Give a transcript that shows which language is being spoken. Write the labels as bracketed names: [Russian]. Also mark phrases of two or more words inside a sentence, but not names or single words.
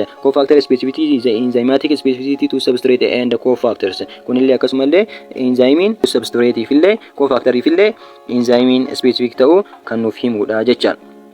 [English] Cofactor specificity is the enzymatic specificity to substrate and cofactors. [Oromo] Kunillee akkasumallee enzymiin substrate fillee cofactor fillee enzymiin specific ta'uu kan nuuf himudha jechaadha.